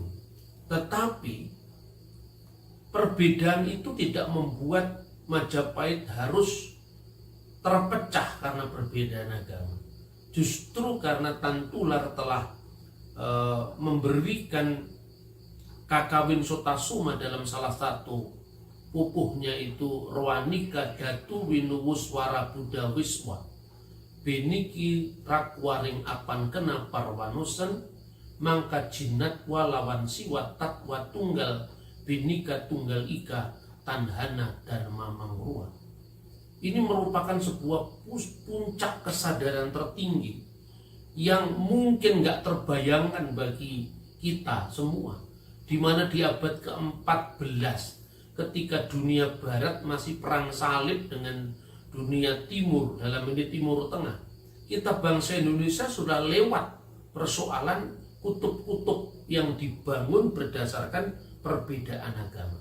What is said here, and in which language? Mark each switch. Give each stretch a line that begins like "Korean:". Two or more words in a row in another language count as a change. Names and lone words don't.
Indonesian: Tetapi perbedaan itu tidak membuat Majapahit harus terpecah karena perbedaan agama. Justru karena Tan Tular telah memberikan Kakawin Sotasuma dalam salah satu pupuhnya itu
Kawi: Rowanika Datu Winuwuswara Buddha Wiswa Beniki Rakwaring Apan Kena Parwanusen Mangka Jinat Walawan Siwa Tatwa Tunggal Bhinneka Tunggal Ika Tanhana Dharma Mangrua.
Indonesian: Ini merupakan sebuah puncak kesadaran tertinggi yang mungkin gak terbayangkan bagi kita semua, di mana di abad ke-14 ketika dunia barat masih perang salib dengan dunia timur, dalam ini Timur Tengah, kita bangsa Indonesia sudah lewat persoalan kutub-kutub yang dibangun berdasarkan perbedaan agama.